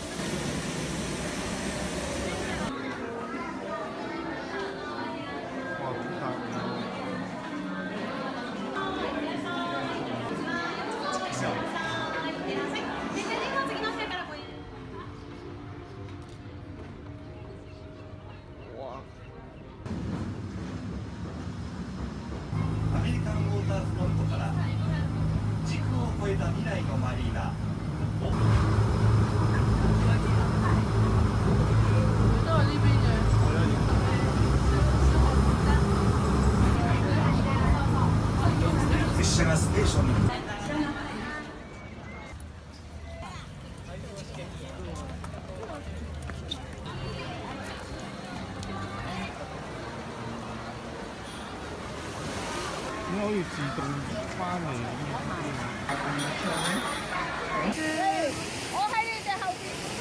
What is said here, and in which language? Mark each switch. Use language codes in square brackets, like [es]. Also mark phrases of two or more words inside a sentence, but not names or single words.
[yue] 哇！好大哇！ [ja] アメリカンウォーターフロントから時空を超えた未来のマリーナ [yue] 都係呢邊嘅。 [ja] 列車がステーションに [yue] 點解可以自動翻嚟我喺你哋後邊。